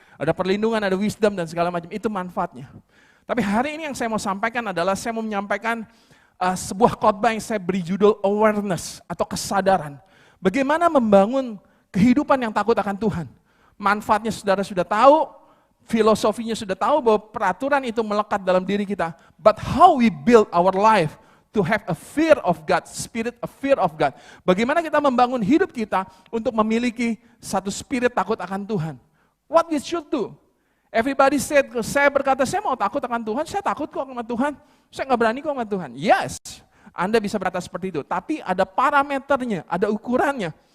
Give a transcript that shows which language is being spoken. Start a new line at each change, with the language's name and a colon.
Indonesian: Ada perlindungan, ada wisdom dan segala macam. Itu manfaatnya. Tapi hari ini yang saya mau sampaikan adalah saya mau menyampaikan sebuah khotbah yang saya beri judul awareness atau kesadaran. Bagaimana membangun kehidupan yang takut akan Tuhan. Manfaatnya saudara sudah tahu, filosofinya sudah tahu bahwa peraturan itu melekat dalam diri kita.
English: But how we build our life to have a fear of God, spirit of fear of God.
Indonesian: Bagaimana kita membangun hidup kita untuk memiliki satu spirit takut akan Tuhan.
English: What we should do? Everybody said,
Indonesian: saya berkata, saya mau takut akan Tuhan, saya takut kok sama Tuhan. Saya nggak berani kok sama Tuhan. Yes, Anda bisa berkata seperti itu. Tapi ada parameternya, ada ukurannya.